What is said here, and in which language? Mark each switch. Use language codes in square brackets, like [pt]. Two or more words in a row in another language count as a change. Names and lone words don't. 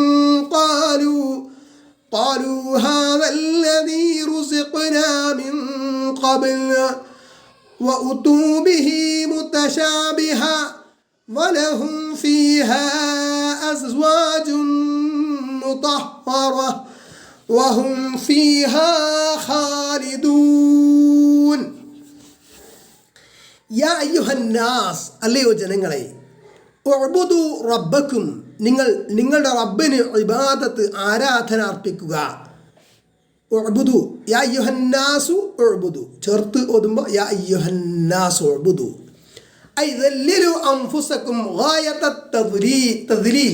[ar] قالوا هذا الذي رزقنا من قبل وأتوا به متشابها ولهم فيها أزواج مطهرة وهم فيها خالدون يا أيها الناس [ml] അല്ലയോ ജനങ്ങളെ [ar] اعبدوا ربكم [ml] നിങ്ങളുടെ റബ്ബിന് ഇബാദത്ത് ആരാധന അർപ്പിക്കുക. [ar] اعبدوا يا أيها الناس اعبدوا [ml] ചേർത്ത് ഓതുമ്പോൾ [ar] يا أيها الناس اعبدوا أي ذللوا أنفسكم غاية التذليل.